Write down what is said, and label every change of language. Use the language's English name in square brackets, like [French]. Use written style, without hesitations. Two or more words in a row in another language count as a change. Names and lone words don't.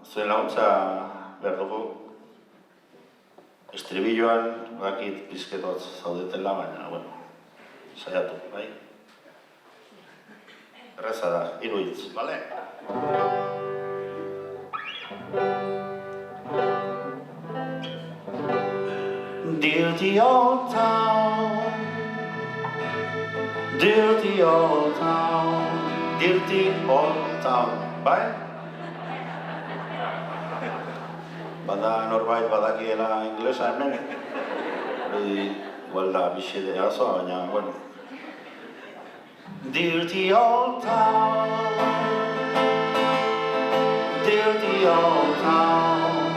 [Basque] laguntza behar dugu. Estribilloan, bakit pizketotz zaudetela, baina, bueno, saiatu, bai? Erreza da, 3 hitz, bale? [English] Dirty old town, dirty old town, dirty old town, [Basque] bai? Bada norbait badakiela inglesa hemen, igual da bixede azoa, baina, bueno. [English] Dirty old town, dirty old town.